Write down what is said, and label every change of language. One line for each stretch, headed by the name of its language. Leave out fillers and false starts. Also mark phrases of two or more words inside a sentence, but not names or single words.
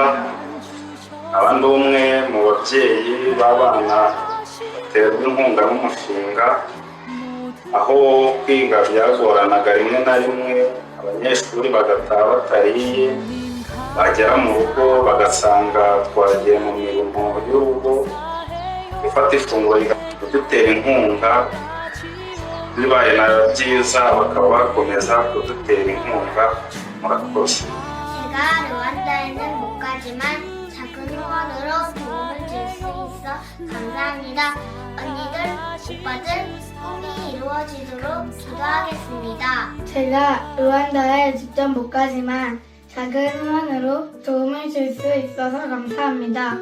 Kinyarwanda: aba ndi umwe mu babyeyi b'abana baterwa inkunga n'umushinga, aho kwiga byagoranaga rimwe na rimwe abanyeshuri bagataha batariye, bagera mu rugo bagasanga twagiye mu mirimo y'urugo, gufata ifunguro kudutera inkunga, bibaye na byiza bakaba bakomeza kudutera inkunga. murakoze.
Korean: 제가 르완다에는 못 가지만 작은 후원으로 도움을 줄 수 있어 감사합니다. 언니들, 오빠들 꿈이 이루어지도록 기도하겠습니다. 제가 르완다에 직접 못 가지만 작은 후원으로 도움을 줄 수 있어서 감사합니다.